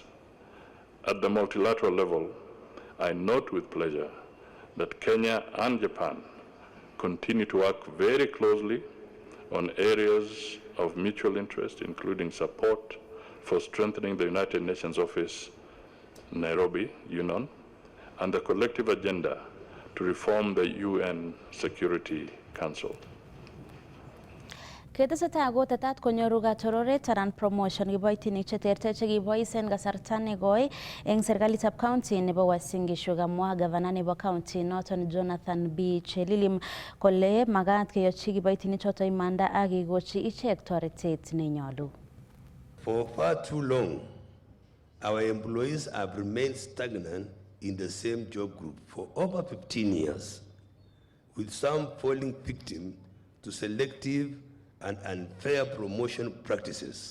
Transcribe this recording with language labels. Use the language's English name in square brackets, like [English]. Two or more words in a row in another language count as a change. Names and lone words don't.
[English] At the multilateral level, I note with pleasure that Kenya and Japan continue to work very closely on areas of mutual interest, including support for strengthening the United Nations Office, Nairobi, UNON, and the collective agenda to reform the UN Security Council. [Kalenjin] Ketesetai kotetat konyoru katororet anan promotion kiboitinik cheterter chekibois en kasarta nekoi eng serikalitab county nebo Uasin Gishu. Kamwa gavana nebo county noton Jonathan B. Chelilim kole makat keyochi kiboitinik choto imanda ak kekochi ichek toretet nenyolu. [English] For far too long, our employees have remained stagnant in the same job group for over 15 years, with some falling victim to selective and unfair promotion practices.